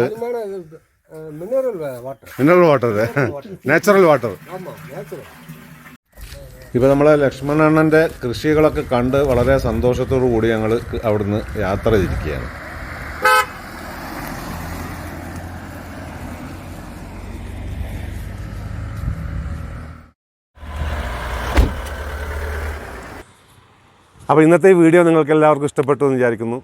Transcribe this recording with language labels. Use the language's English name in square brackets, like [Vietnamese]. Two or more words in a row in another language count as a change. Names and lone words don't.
[English] mineral water. mineral water, natural water. [Tamil] ஆமாம், நேச்சுரல். [Malayalam] ഇപ്പോൾ നമ്മളെ ലക്ഷ്മണണ്ണൻ്റെ കൃഷികളൊക്കെ കണ്ട് വളരെ സന്തോഷത്തോടു കൂടി ഞങ്ങൾ അവിടുന്ന് യാത്ര തിരിക്കുകയാണ്. അപ്പോൾ ഇന്നത്തെ ഈ വീഡിയോ നിങ്ങൾക്ക് എല്ലാവർക്കും ഇഷ്ടപ്പെട്ടു എന്ന് വിചാരിക്കുന്നു.